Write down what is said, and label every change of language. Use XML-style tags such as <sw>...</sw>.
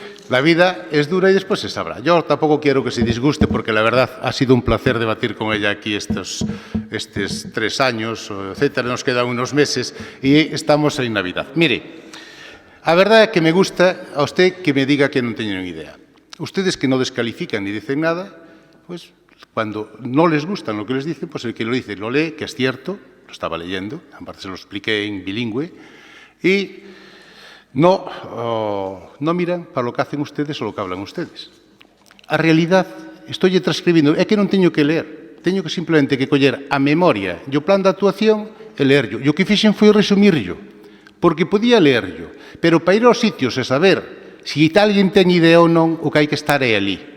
<es>La vida es dura y después se sabrá. Yo tampoco quiero que se disguste, porque la verdad ha sido un placer debatir con ella aquí estos 3 años, etcétera. Nos quedan unos meses y estamos en Navidad.</es> <gl>Mire, a verdade é que me gusta a usted que me diga que non teñen idea.</gl> <es>Ustedes que non descalifican ni dicen nada, pues cuando no les gusta lo que les dicen, pues el que lo dice lo lee, que es cierto, lo estaba leyendo, aparte se lo expliqué en bilingüe, y no miran para lo que hacen ustedes o lo que hablan ustedes.</es> <gl>A realidad, estoy transcribindo, é que non teño que ler, teño que simplemente que coller a memoria e o plan de actuación e lerllo. E o que fixen foi resumirllo, porque podía lerllo, pero para ir aos sitios e saber se alguén ten idea ou non, o que hai que estar é ali.</gl>